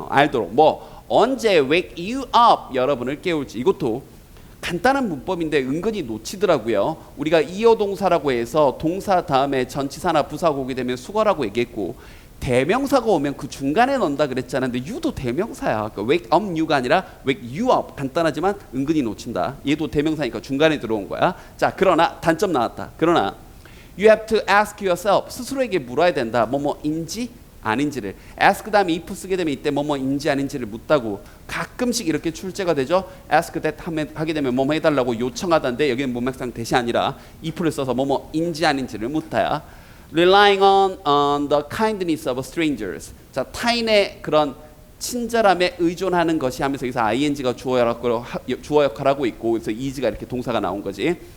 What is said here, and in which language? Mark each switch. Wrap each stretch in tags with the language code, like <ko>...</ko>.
<ko>알도록 뭐 언제</ko> <en>wake you up</en> <ko>여러분을 깨울지. 이것도 간단한 문법인데 은근히 놓치더라고요. 우리가 이어 동사라고 해서 동사 다음에 전치사나 부사가 오게 되면 수거라고 얘기했고 대명사가 오면 그 중간에 넣는다 그랬잖아. 근데 you도 대명사야. 그러니까</ko> <en>wake up you</en> <ko>가 아니라</ko> <en>wake you up.</en> <ko>간단하지만 은근히 놓친다. 얘도 대명사니까 중간에 들어온 거야. 자, 그러나 단점 나왔다. 그러나</ko> <en>you have to ask yourself.</en> <ko>스스로에게 물어야 된다. 뭐뭐인지 아닌지를. ask 다음에 if 쓰게 되면 이때 뭐뭐인지 아닌지를 묻다고 가끔씩 이렇게 출제가 되죠.</ko> <en>ask that</en> <ko>하게 되면 뭐뭐 해달라고 요청하던데 여기는 문맥상 대시 아니라 if를 써서 뭐뭐인지 아닌지를 묻다야.</ko> <en>Relying on the kindness of strangers.</en> <ko>자, 타인의 그런 친절함에 의존하는 것이 하면서 여기서 ing가 주어 역할을 하고 있고 그래서 is가 이렇게 동사가 나온 거지.</ko>